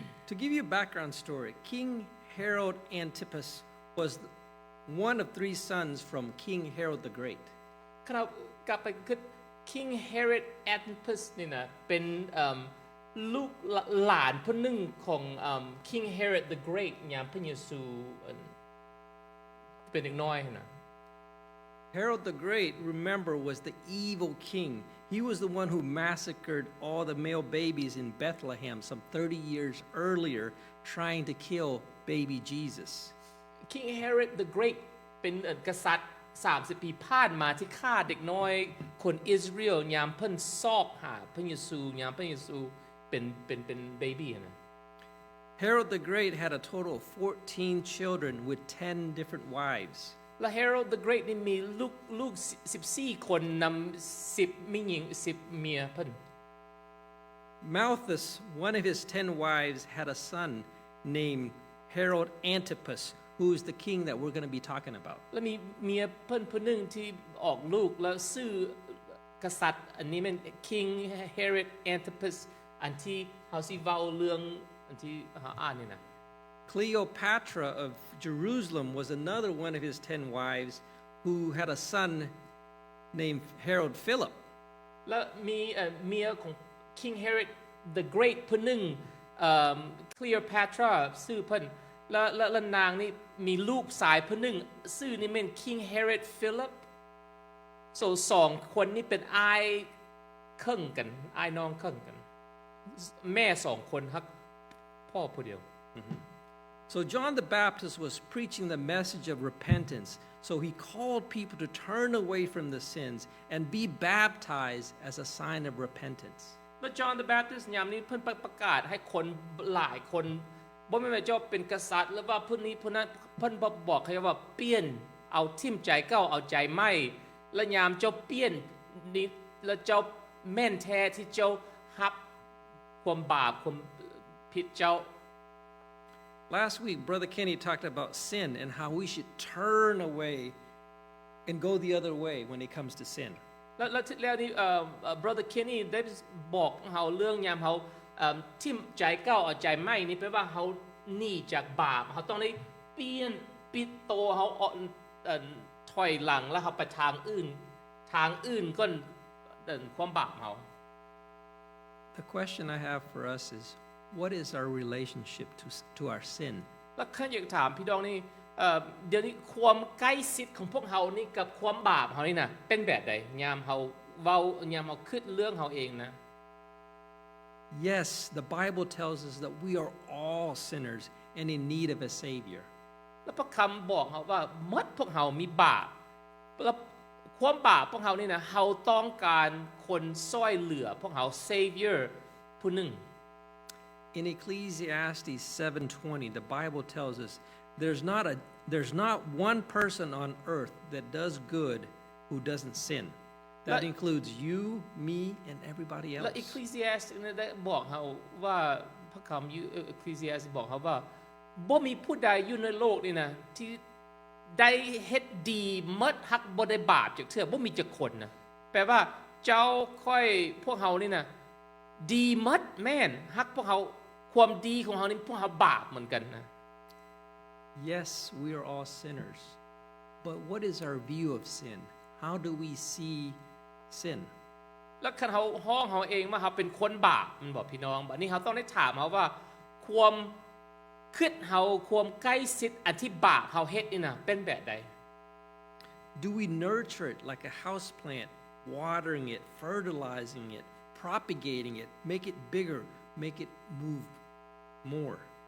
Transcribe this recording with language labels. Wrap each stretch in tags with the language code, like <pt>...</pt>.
<en>To give you a background story, King Herod Antipas was one of 3 sons from King Herod the Great.</en> <tts>ขณะกลับไปคือ King Herod Antipas นี่นะเป็นลูกหลานผู้หนึ่งของ King Herod the Great ยามพระเยซูเป็นเด็กน้อยนะ</tts> <en>Herod the Great, remember, was the evil king. He was the one who massacred all the male babies in Bethlehem some 30 years earlier, trying to kill baby Jesus.</en> <tts>King Herod the Great เป็นกษัตริย์30 ปีผ่านมาที่ฆ่าเด็กน้อยคนอิสราเอลยามเพิ่นซอกหาพระเยซูยามพระเยซูเป็นเบบี้นะ</tts> <en>Herod the Great had a total of 14 children with 10 different wives.</en> <tts>และ Herod the Great นี่มีลูก14 คนนำ10มีหญิง10เมียเพิ่น</tts> <en>Malthus, one of his 10 wives, had a son named Herod Antipas, who is the king that we're going to be talking about.</en> <tts>และมีเมียเพิ่นผู้หนึงที่ออกลูกแล้วชื่อกษัตริย์อันนี้มัน King Herod Antipas อันที่เฮาสิเว้าเรื่องอันที่เฮาอ่านนี่นะ</tts> <en>Cleopatra of Jerusalem was another one of his 10 wives who had a son named Herod Philip.</en> <tts>และมีเมียของ King Herod the Great ผู้หนึงCleopatra ชื่อเพิ่นและนางนี่มีลูกสายผู้หนึงชื่อนี่แม่น King Herod Philip so 2 คนนี้เป็นอ้ายเครึ่งกันอ้ายน้องเครึ่งกันแม่2 คนฮักพ่อผู้เดียว</tts> <en>So John the Baptist was preaching the message of repentance. So he called people to turn away from the sins and be baptized as a sign of repentance.</en> <tts>และ John the Baptist ยามนี้เพิ่นประกาศให้คนหลายคนบ่แม่นว่าเจ้าเป็นกษัตริย์หรือว่าผู้นี้ผู้นั้นเพิ่นบอกให้ว่าเปลี่ยนเอาทิ่มใจเก่าเอาใจใหม่และยามเจ้าเปลี่ยนนี้แล้วเจ้าแม่นแท้ที่เจ้ารับความบาปความผิดเจ้า</tts> <en>Last week, Brother Kenny talked about sin and how we should turn away and go the other way when it comes to sin.</en> <tts>แล้วนี่Brother Kenny ได้บอกเฮาเรื่องยามเฮาทิ่มใจเก่าเอาใจใหม่นี่แปลว่าเฮาหนีจากบาปเฮาต้องได้เปลี่ยนปิดโตเฮาถอยหลังแล้วเฮาไปทางอื่นก่อนความบาปเฮา</tts> <en>The question I have for us is, what is our relationship to our sin?</en> <tts>แล้วข้าอยากถามพี่น้องนี่เดี๋ยวนี้ความใกล้ชิดของพวกเฮานี่กับความบาปเฮานี่น่ะเป็นแบบใดยามเฮาเว้ายามเฮาคิดเรื่องเฮาเองนะ</tts> <en>Yes, the Bible tells us that we are all sinners and in need of a Savior.</en> <tts>แล้วพระคำบอกเฮาว่าหมดพวกเฮามีบาปแล้วความบาปพวกเฮานี่นะเฮาต้องการคนช่วยเหลือพวกเฮา Savior ผู้หนึ่ง</tts> <en>In Ecclesiastes 7:20, the Bible tells us there's not one person on earth that does good who doesn't sin. That includes you, me, and everybody</en> <tts>และ</tts> <en>else.</en> <tts>Ecclesiastes เนี่ยได้บอกเฮาว่าพระคำEcclesiastes บอกเฮาว่าบ่มีผู้ใดอยู่ในโลกนี่นะที่ได้เฮ็ดดีหมดฮักบ่ได้บาปจักเทื่อบ่มีจักคนนะแปลว่าเจ้าค่อยพวกเฮานี่นะดีหมดแม่นฮักพวกเฮาความดีของเฮานี่พวกเฮาบาปเหมือนกันนะ</tts> <en>Yes, we are all sinners. But what is our view of sin? How do we see sin?</en> <tts>แล้วคันเฮาฮ้องเฮาเองว่าเฮาเป็นคนบาปมันบอกพี่น้องบัดนี้เฮาต้องได้ถามเฮาว่าความคิดเฮาความใกล้ชิดอันที่บาปเฮาเฮ็ดนี่น่ะเป็นแบบใด</tts> <en>Do we nurture it like a house plant, watering it, fertilizing it, propagating it, make it bigger, make it move more?</en>